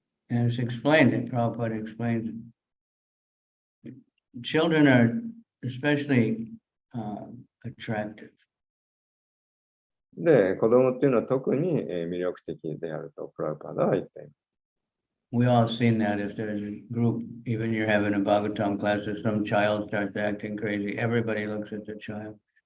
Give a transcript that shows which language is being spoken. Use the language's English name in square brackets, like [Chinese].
[English] And it's explained, and Prabhupada explains it. Children are especially attractive. [Japanese] で、子供っていうのは特に魅力的であるとプラブパダは言っています。 [English] We all seen that if there's a group, even you're having a Bhagavatam class, if some child starts acting crazy, everybody looks at the child.